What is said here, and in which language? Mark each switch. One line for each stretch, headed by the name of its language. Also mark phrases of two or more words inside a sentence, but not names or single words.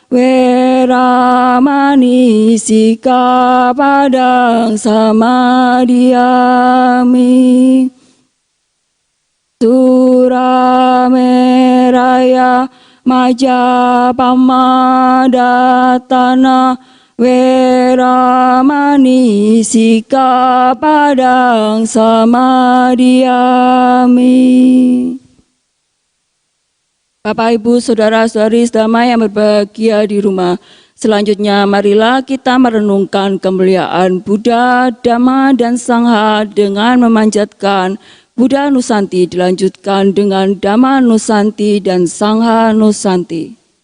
Pali: Weramani Sikapadang Samadhyami Surameraya Majapamadhatana Weramani Sikapadang Samadhyami.
Indonesian: Bapak, Ibu, Saudara-saudari sedama yang berbahagia di rumah, selanjutnya marilah kita merenungkan kemuliaan Buddha, Dhamma, dan Sangha dengan memanjatkan Buddha Nusanti dilanjutkan dengan Dhamma Nusanti dan Sangha Nusanti.